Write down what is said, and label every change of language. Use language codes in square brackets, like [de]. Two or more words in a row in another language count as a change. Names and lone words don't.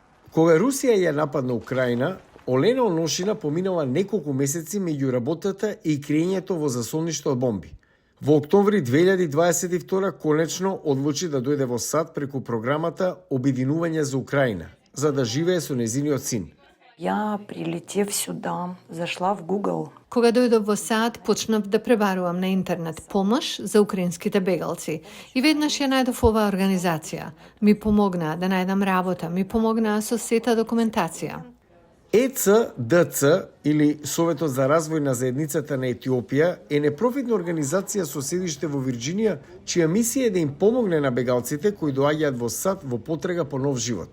[mk] Кога Русија ја нападна Украина, Олена Оношина поминала неколку месеци меѓу работата и крејењето во заслониште од бомби. Во октомври 2022 конечно одлучи да дојде во САД преку програмата Обединување за Украина, за да живее со нејзиниот син. [ru] Я, прилетев сюда, зашла в Google. [mk] Кога дојдов во САД, почнав да пребарувам на интернет помош за украинските бегалци. И веднаш ја најдов оваа организација. Ми помогнаа да најдам работа, ми помогнаа со сета документација. ЕЦДЦ, или Советот за развој на заедницата на Етиопија, е непрофитна организација со седиште во Вирџинија, чија мисија е да им помогне на бегалците кои доаѓаат во САД во потрега по нов живот.